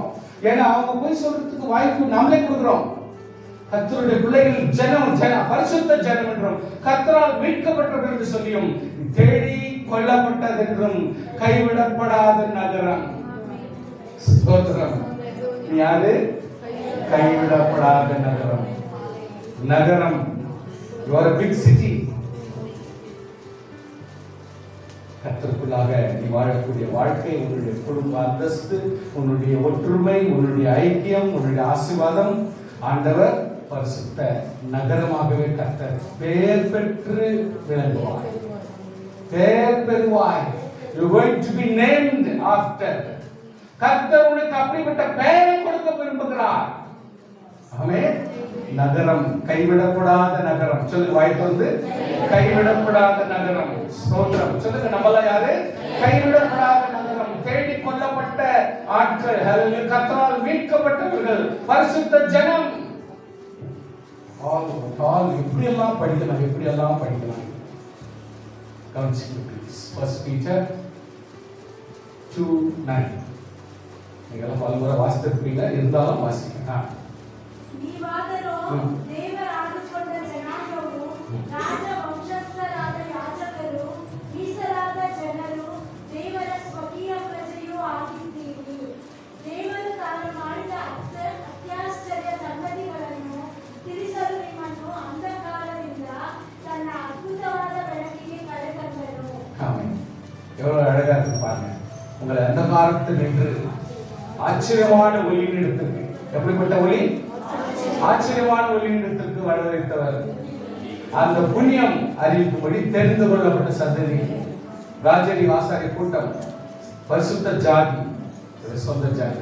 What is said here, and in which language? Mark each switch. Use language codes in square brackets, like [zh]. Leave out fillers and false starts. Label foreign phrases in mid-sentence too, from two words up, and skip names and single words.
[ta] ஏன்னா அவங்க போய் சொல்றதுக்கு வாய்ப்பு நாமளே கொடுக்குறோம். கர்த்தருடைய பிள்ளைகள் ஜனம் பரிசுத்த ஜனம் என்றும், கர்த்தரால் மீட்கப்பட்டவர்கள் என்று சொல்லியும், தேடி கொல்லப்பட்டது என்றும், கைவிடப்படாத நகரம். ஸ்தோத்திரம். யாரு? கைவிடப்படாத நகரம். நகரம், [en] you are a big city. [ta] கர்த்தருக்குள்ளாக நீ வாழக்கூடிய வாழ்க்கை, உன்னுடைய குடும்ப அந்தஸ்து, உன்னுடைய ஒற்றுமை, உன்னுடைய ஐக்கியம், உன்னுடைய ஆசீர்வாதம், ஆண்டவர் பரிசுத்த நகரமாகவே கர்த்தர் பெயர் பெற்று விளங்குவாய், பெயர் பெறுவாய். [en] You are going to be named after. [ta] கர்த்தர் உனக்கு அப்படிப்பட்ட பெயரை கொடுக்க விரும்புகிறார். ஆமென். நகரம், கைவிடப்படாத நகரம். சொல்லுங்க, வாய்ப்பு வந்து கைவிடப்படாத நகரம். ஸ்தோத்திரம். சொல்லுங்க, நம்மள யாரு? கைவிடப்படாத நகரம், தேடி கொல்லப்பட்ட ஆட்கள், கர்த்தரால் மீட்கப்பட்டவர்கள், பரிசுத்த ஜனம். எப்படியெல்லாம் படிக்கலாம், எப்படியெல்லாம் படிக்கலாம். கவனிச்சுங்க ப்ளீஸ். ஃபர்ஸ்ட் பீட்டர் 2:9. நீங்களாம் பலமுறை வாசித்திருப்பீங்க, இருந்தாலும் வாசிக்க. [kn] ದೇವರ ಆದುಕೊಂಡ ಜನಾಂಗವು, ರಾಜ ವಂಶಸ್ಥರಾದ ಯಾಜಕರು, ಮೀಸಲಾದ ಜನರು, ದೇವರ ಸ್ವಕೀಯ ಪ್ರಜೆಯೂ ಆಗಿದ್ದೀರಿ. ದೇವರು ತಾನು ಮಾಡಿದ ಅತ್ಯಾಶ್ಚರ್ಯ ಸಂಗತಿಗಳನ್ನು ತಿಳಿಸಲು ನಿಮ್ಮನ್ನು ಅಂಧಕಾರದಿಂದ ತನ್ನ ಅದ್ಭುತವಾದ ಬೆಳಕಿಗೆ ಕರೆತಂದರು. [ta] எவ்வளவு அழகா இருக்கு பாருங்க. உங்களை அந்தகாரத்தில் நின்று ஆச்சரியமான ஒளியின் எடுத்திருக்கு. எப்படிப்பட்ட ஒளி? ஆச்சரியமான ஒளியிடத்திற்கு வரவழைத்தவர். அந்த புண்ணியம் அறிவிக்கும்படி தெரிந்து கொள்ளப்பட்ட சந்ததி, ராஜரி ஆசாரிய கூட்டம், பரிசுத்த ஜாதி, சொந்த ஜாதி.